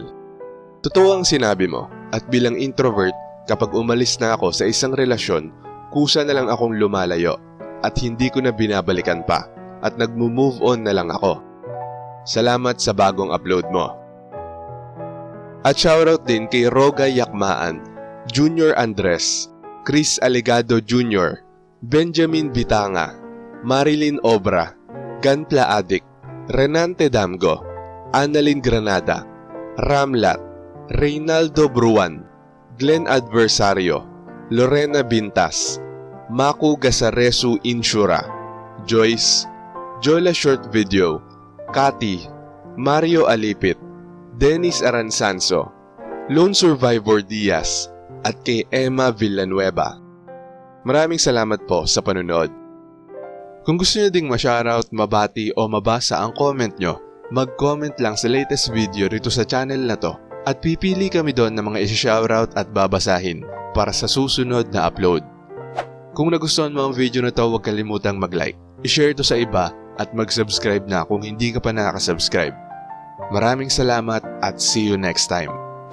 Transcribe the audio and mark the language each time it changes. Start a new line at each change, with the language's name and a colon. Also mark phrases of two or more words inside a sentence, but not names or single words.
Filipino: Totoo ang sinabi mo at bilang introvert, kapag umalis na ako sa isang relasyon, kusa na lang akong lumalayo at hindi ko na binabalikan pa at nagmo-
English: move on
Filipino: na lang ako. Salamat sa bagong upload mo." At shoutout din kay Roga Yakmaan, Junior Andres, Chris Alegado Jr., Benjamin Bitanga, Marilyn Obra, Ganpla Adik, Renante Damgo, Annalyn Granada, Ramlat, Reynaldo Bruan, Glenn Adversario, Lorena Bintas, Maku Gasaresu Insura, Joyce, Jola Short Video, Kati, Mario Alipit, Dennis Aransanso, Lone Survivor Diaz, at kay Emma Villanueva. Maraming salamat po sa panunood. Kung gusto nyo ding ma-shoutout, mabati o mabasa ang comment nyo, mag-comment lang sa latest video rito sa channel na to at pipili kami doon ng mga isi-shoutout at babasahin para sa susunod na upload. Kung nagustuhan mo ang video na to, huwag kalimutang mag-like, i-share to sa iba at mag-subscribe na kung hindi ka pa nakaka-subscribe.
English: Maraming salamat at see you next time.